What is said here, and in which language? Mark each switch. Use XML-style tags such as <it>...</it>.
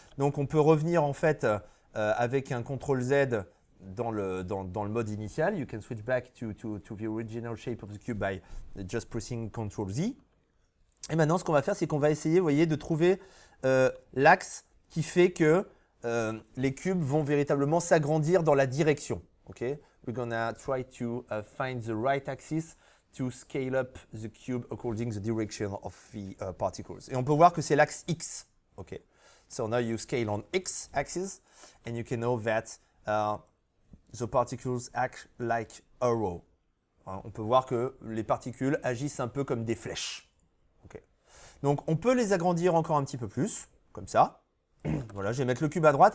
<fr>Donc on peut revenir en fait avec un CTRL Z dans le mode initial.</fr> <en>You can switch back to the original shape of the cube by just pressing CTRL Z.</en> <fr>Et maintenant, ce qu'on va faire, c'est qu'on va essayer, vous voyez, de trouver l'axe qui fait que les cubes vont véritablement s'agrandir dans la direction.</fr> <en>Okay? We're gonna try to find the right axis to scale up the cube according the direction of the particles.</en> <fr>Et on peut voir que c'est l'axe X.</fr> <en>Okay. So now you scale on X axis, and you can know that the particles act like arrow.</en> <fr>On peut voir que les particules agissent un peu comme des flèches. Okay. Donc on peut les agrandir encore un petit peu plus, comme ça. Voilà, je vais mettre le cube à droite.</fr>